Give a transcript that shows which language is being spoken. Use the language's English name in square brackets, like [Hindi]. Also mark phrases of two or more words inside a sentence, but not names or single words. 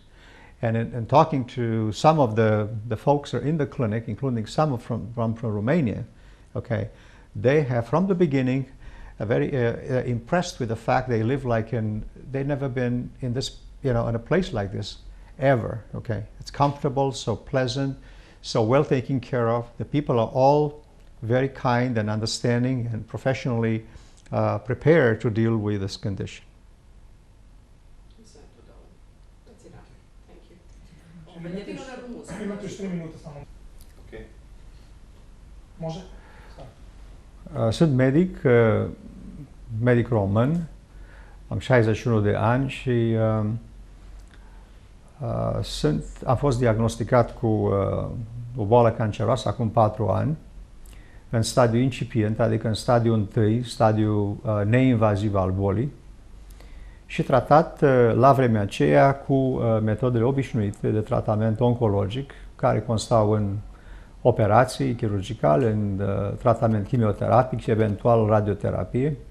[English] And in talking to some of the folks that are in the clinic, including some from Romania, okay, they have from the beginning very impressed with the fact they live they've never been in this, in a place like this ever. Okay, it's comfortable, so pleasant, so well taken care of. The people are all very kind and understanding and professionally prepared to deal with this condition. That's enough. Thank you. [Serbian] Jedino na rumunski. Imate još 3 minuta samo. Ok. Može? [Romanian] Sunt medic, medic român, am 61 de ani și am fost diagnosticat cu o boală canceroasă acum 4 ani, în stadiu incipient, adică în stadiul 1, stadiul neinvaziv al bolii, și tratat la vremea aceea cu metodele obișnuite de tratament oncologic, care constau în operații chirurgicale, în tratament chimioterapic și eventual radioterapie.